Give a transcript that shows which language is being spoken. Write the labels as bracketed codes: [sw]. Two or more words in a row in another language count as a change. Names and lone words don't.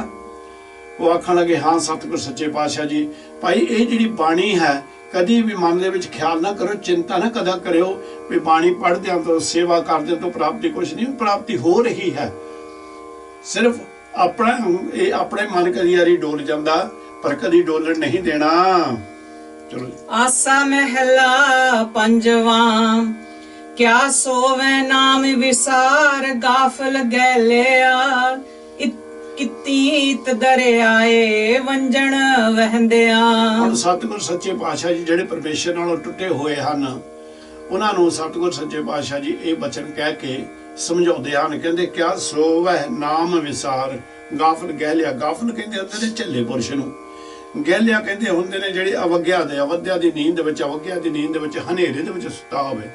[pa] ਓਹ ਆਖਣ ਲਗੇ ਹਾਂ ਸਤਗੁਰ ਸੱਚੇ ਪਾਤਸ਼ਾਹ ਜੀ, ਭਾਈ ਯੇ ਜਿਹੜੀ ਬਾਣੀ ਹੈ ਕਦੀ ਭੀ ਮਨ ਦੇ ਵਿਚ ਖ਼ਿਆਲ ਨਾ ਕਰੋ, ਚਿੰਤਾ ਨਾ ਕਦਾ ਕਰਿਓ ਭੀ ਬਾਣੀ ਪੜ੍ਹਦੇ ਤੋ ਸੇਵਾ ਕਰਦੇ ਤੋ ਪ੍ਰਾਪਤੀ ਕੁਛ ਨਹੀਂ, ਪ੍ਰਾਪਤੀ ਹੋ ਰਹੀ ਹੈ। ਸਿਰਫ਼ ਅਪਨੇ ਮਨ ਕਦੀ ਯਾਰੀ ਡੋਲ ਜਾਂਦਾ ਪਰ ਕਦੀ ਡੋਲਣ ਨਹੀਂ ਦੇਣਾ। चलो ਆਸਾ ਮਹਲਾ ਪੰਜਵਾ, ਕਿਆ ਸੋਵੇ ਨਾਮ ਵਿਸਾਰ ਗਾਫ਼ਲ ਗੈਲਿਆ, ਕਿਤੀਤ ਦਰਿਆਏ ਵੰਞਨ ਵਹੰਦਿਆ। ਹੁਣ ਸਤਿਗੁਰ ਸੱਚੇ ਪਾਤਸ਼ਾਹ ਜੀ ਜਿਹੜੇ ਪਰਮੇਸ਼ਰ ਨਾਲੋਂ ਟੁੱਟੇ ਹੋਏ ਹਨ, ਉਹਨਾਂ ਨੂੰ ਸਤਿਗੁਰ ਸੱਚੇ ਪਾਤਸ਼ਾਹ ਜੀ ਇਹ ਬਚਨ ਕਹਿ ਕੇ ਸਮਝਾਉਂਦੇ ਹਨ। ਕਹਿੰਦੇ ਕਿਆ ਸੋਵੈ ਨਾਮ ਵਿਸਾਰ ਗਾਫਲ ਗਹਿਲਿਆ। ਗਾਫਲ ਕਹਿੰਦੇ ਹੁੰਦੇ ਨੇ ਝੱਲੇ ਪੁਰਸ਼ ਨੂੰ, ਗਹਿਲਿਆ ਕਹਿੰਦੇ ਹੁੰਦੇ ਨੇ ਜਿਹੜੇ ਅਵਗਿਆ ਦੀ ਨੀਂਦ ਦੇ ਵਿੱਚ, ਅਵਗਿਆ ਦੀ ਨੀਂਦ ਦੇ ਵਿੱਚ, ਹਨੇਰੇ ਦੇ ਵਿੱਚ ਸੁੱਤਾ ਹੋਵੇ।